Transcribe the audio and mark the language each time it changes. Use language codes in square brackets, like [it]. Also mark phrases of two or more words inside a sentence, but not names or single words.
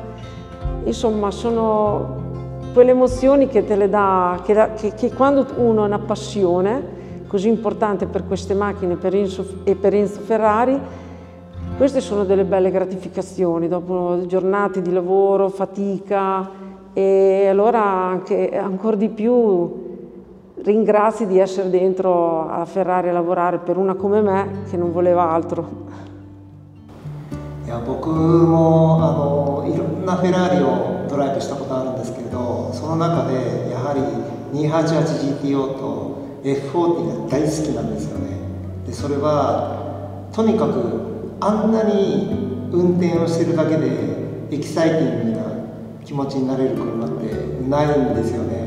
[it] Insomma, sono quelle emozioni che te le dà, che quando uno ha una passione così importante per queste macchine e per Enzo Ferrari, queste sono delle belle gratificazioni, dopo giornate di lavoro, fatica. E allora anche ancora di più ringrazi di essere dentro a Ferrari a lavorare per una come me che non voleva altro. [ja] いや、僕もいろんなフェラーリをドライブしたことあるんですけれど、その中でやはり 288GTO と F40 が大好きなんですよね。でそれはとにかくあんなに運転をしてるだけでエキサイティングな気持ちになれる車ってないんですよね。